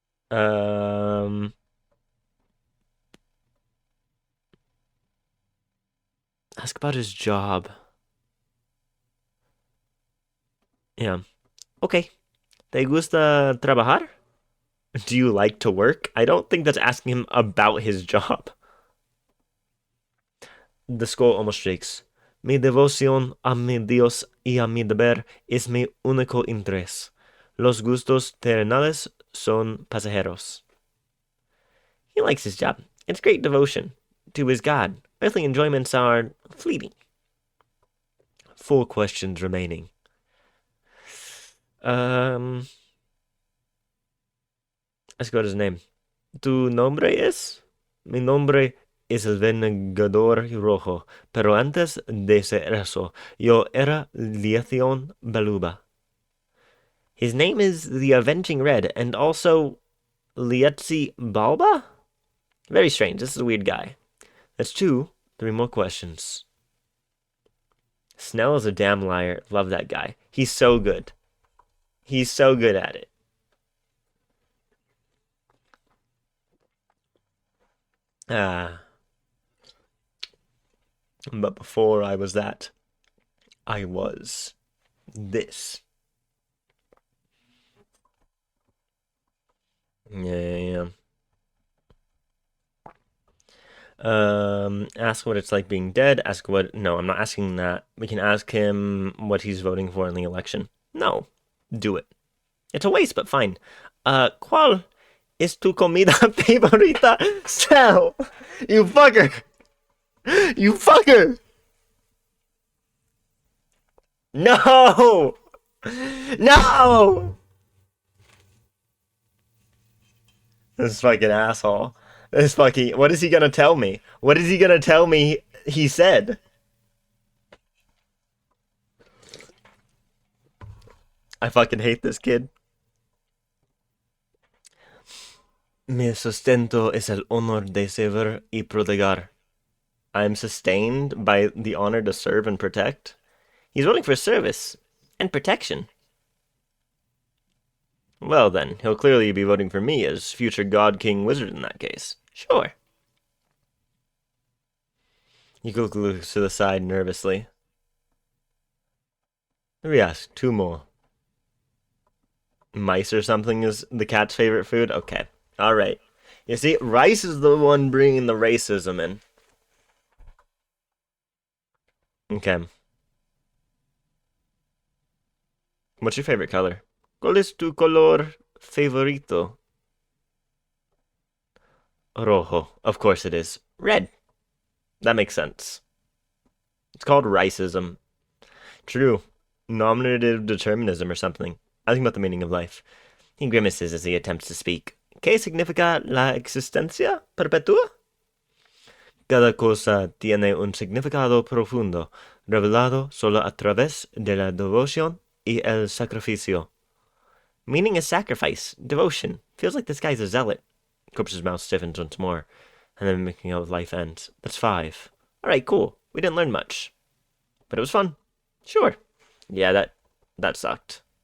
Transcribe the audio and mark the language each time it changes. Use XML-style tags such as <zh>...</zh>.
<en>Um, Ask about his job.</en> <es>Yeah. Okay. ¿Te gusta trabajar?</es> <en>Do you like to work? I don't think that's asking him about his job. The skull almost shakes.</en> <es>Mi devoción a mi Dios y a mi deber es mi único interés. Los gustos terrenales son pasajeros.</es> <en>He likes his job. It's great devotion to his God. Earthly enjoyments are fleeting. 4 questions remaining. Let's go to his name.</en> <es>¿Tu nombre es? Mi nombre es el Vengador Rojo, pero antes de ser eso, yo era Leithion Baluba.</es> <en>His name is the Avenging Red, and also Lietzi Balba? Very strange. This is a weird guy. That's 2. 3 more questions. Snell is a damn liar. Love that guy. He's so good. He's so good at it. But before I was that, I was this. Yeah. Ask what it's like being dead. Ask what. No, I'm not asking that. We can ask him what he's voting for in the election. No, do it. It's a waste, but fine.</en> <es>¿Cuál es tu comida favorita?</es> <en>Sal, you fucker! You fucker! No! No! This fucking asshole. This fucking. What is he gonna tell me? What is he gonna tell me he said? I fucking hate this kid.</en> <es>Mi sustento es el honor de servir y proteger.</es> <en>I am sustained by the honor to serve and protect. He's voting for service and protection. Well then, he'll clearly be voting for me as future God King Wizard in that case. Sure. He looks to the side nervously. Let me ask 2 more. Mice or something is the cat's favorite food? Okay. Alright. You see, Rice is the one bringing the racism in. Okay. What's your favorite color?</en> <es>¿Cuál es tu color favorito?</es> <en>Rojo. Of course it is. Red. That makes sense. It's called racism. True. Nominative determinism or something. Asking about the meaning of life. He grimaces as he attempts to speak.</en> <es>¿Qué significa la existencia perpetua? Cada cosa tiene un significado profundo, revelado solo a través de la devoción y el sacrificio.</es> <en>Meaning is sacrifice, devotion. Feels like this guy's a zealot. Corpse's mouth stiffens once more, and then making out with life ends. That's 5. Alright, cool. We didn't learn much. But it was fun. Sure. Yeah, that sucked.</en>